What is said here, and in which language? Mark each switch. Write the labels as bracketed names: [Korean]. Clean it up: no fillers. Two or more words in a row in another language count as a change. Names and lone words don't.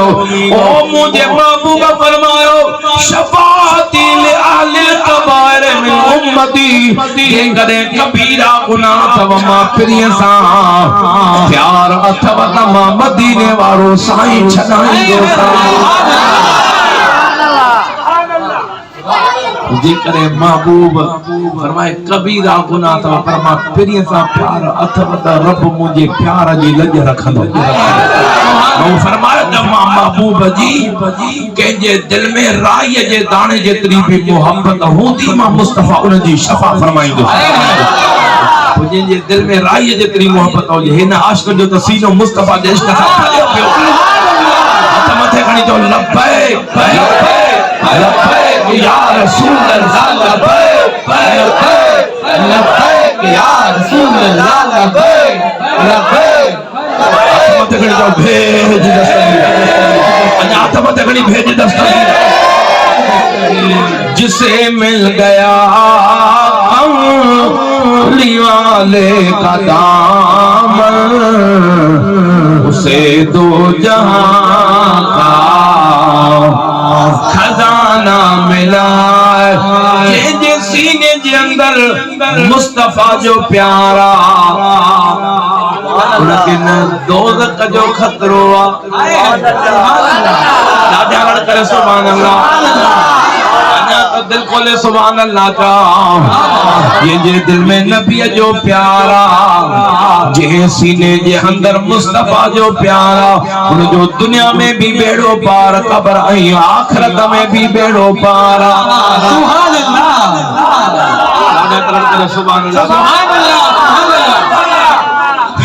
[Sindhi] ओ मुझे महबूब फरमायो [Arabic] شفاعتي لأهل الكبائر من أمتي [Sindhi] जेकॾहिं कबीरा गुनाह अथव मां प्रिय सां प्यार अथव त मां मदीने वारो साईं छॾाईंदो जेकॾहिं महबूब फरमाए कबीरा गुनाह अथव पर मां प्रिय सां प्यार अथव त रब मुंहिंजे प्यार जी लॼ रखंदो। फरमायो त मां महबूब जी कंहिंजे दिल में राई जे दाणे जेतिरी भी मोहब्बत हूंदी मां मुस्तफा उन जी शफा फरमाईंदो। जिनके दिल में राई जेतरी मोहब्बत हो हिन आशिक जो तो सीनो मुस्तफा जे इश्क सां भरियो पियो। हथ मथे खणी चओ [Arabic] لبيك لبيك يا رسول الله لبيك لبيك يا رسول الله لبيك لبيك. [Sindhi] हथ मथे खणी चओ भेज दस्तगीर अञा हथ मथे खणी भेज दस्तगीर। [Hindi] जिसे मिल गया वाले का दामन उसे दो जहां का खजाना मिला। [Sindhi] जे सीने जे अंदर मुस्तफा जो प्यारा लेकिन दोज़ख जो खतरो आ। [Hindi] राजा करे [Arabic] سبحان الله [Hindi] दिल खोले [Arabic] سبحان الله [Hindi] का। [Sindhi] ये जे दिल में नबी जो प्यारा जे सीने जे अंदर मुस्तफा जो प्यारा उन जो दुनिया में भी बेड़ो पार कब्र ऐं आखिरत में भी बेड़ो पार। [Arabic] سبحان الله سبحان الله سبحان الله.